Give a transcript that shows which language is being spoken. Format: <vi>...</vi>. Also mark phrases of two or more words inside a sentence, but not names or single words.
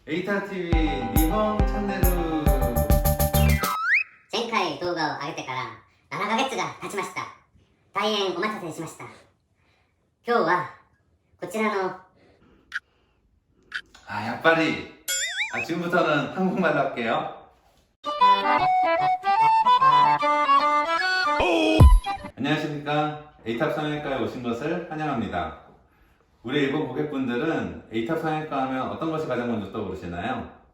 <ja>エイターTV 日本チャンネル。前回動画を上げてから7ヶ月が経ちました。大変お待たせしました。今日はこちらの</ja> <ko>야빨리. 지금부터는 한국말로 할게요. 안녕하십니까. 에이탑 성형외과에 오신 것을 환영합니다. 우리 일본 고객분들은 에이탑 성형외과 하면 어떤 것이 가장 먼저 떠오르시나요?</ko>